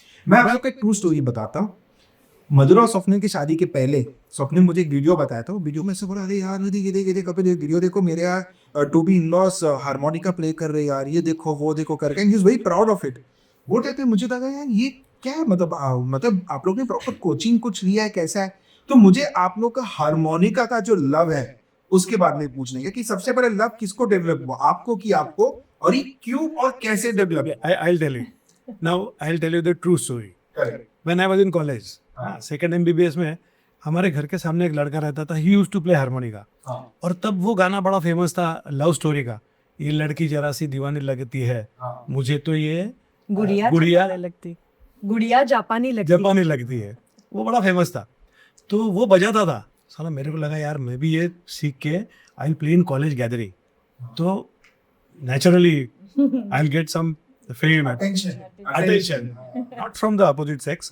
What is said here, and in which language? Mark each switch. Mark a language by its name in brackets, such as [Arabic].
[Hindi] मैं आपको एक ट्रू स्टोरी बताता हूँ. मधुरा और स्वप्निल की शादी के पहले स्वप्निल मुझे एक वीडियो बताया था. वो वीडियो में से बोला, अरे यार देख कपिल वीडियो देखो, मेरे यार to be in loss harmonica play कर रहे यार, ये देखो वो देखो करके, [English] And he is very proud of it. [Hindi] वो कहते हैं मुझे लगा यार ये क्या है, मतलब आप लोग ने प्रॉपर कोचिंग कुछ लिया है, कैसा है? तो मुझे आप लोग का हारमोनिका का जो लव है उसके बारे में पूछना है कि सबसे पहले लव किसको डेवलप हुआ, आपको कि आपको, और ये क्यों और कैसे develop? [English] I'll tell you. Now I'll tell you the true story. When I was in college, [Hindi] second MBBS में हमारे घर के सामने एक लड़का रहता था. [English] He used to play harmonica. [Hindi] और तब वो गाना बड़ा फेमस था लव स्टोरी का, ये लड़की जरा सी दीवानी लगती है, मुझे तो ये गुड़िया लगती. गुड़िया जापानी लगती जापानी लगती है, वो बड़ा फेमस था। तो वो बजाता था, साला मेरे को लगा यार मैं भी ये सीख के [English] I will play in college gathering, [Hindi] तो [English] Naturally I will get some fame, attention, not from the opposite sex.